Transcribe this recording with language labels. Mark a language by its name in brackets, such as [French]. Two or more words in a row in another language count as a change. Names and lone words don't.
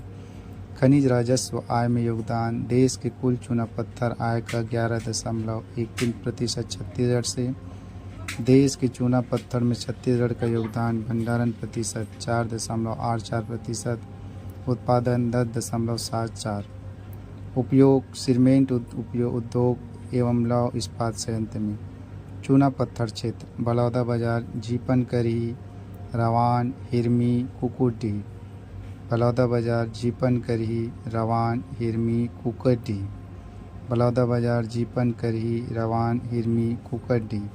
[Hindi] खनिज राजस्व आय में योगदान देश के कुल चूना पत्थर आय का 11.13% छत्तीसगढ़ से। देश के चूना पत्थर में छत्तीसगढ़ का योगदान भंडारण प्रतिशत 4.84%, उत्पादन 10.74, उपयोग सीमेंट उद्योग एवं लौह इस्पात संयंत्र में। चूना पत्थर क्षेत्र बलौदाबाजार, जीपनकरी, रवान, हिरमी, कुकुरडीह। बलौदाबाजार, जीपनकरी, रवान, हिरमी, कुकुरडीह। बलौदाबाजार, जीपनकरी, रवान, हिरमी, कुकुरडीह।